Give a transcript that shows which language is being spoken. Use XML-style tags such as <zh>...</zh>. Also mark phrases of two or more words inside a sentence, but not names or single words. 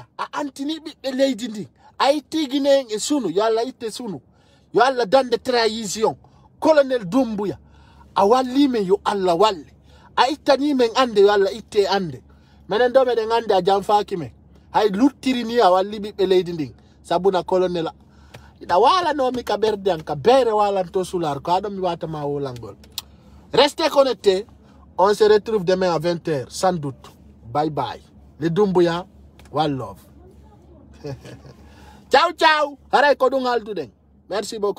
<ff>a antini ɓiɓɓe leydi ndi a itti Guinée e sunu yo Allah itte sunu yo Allah dande trahison colonel Dumbuya a walli men yo Allah walle a ittani men ande yo Allah itte ande menen do meɗen ande a janfaki men hay luttiri ni a walli ɓiɓɓe leydi ndin sabuna colonel ida wala no mi ka berde an ka bere wala to sular ko adon mi wata ma wolangol.</ff> <fr>Restez connectés, on se retrouve demain à 20h sans doute. Bye bye. Les Dumbuya,</fr> <en>one love.</en> <it>Ciao ciao.</it> <ff>Haray ko dungal duden.</ff> <fr>Merci beaucoup.</fr>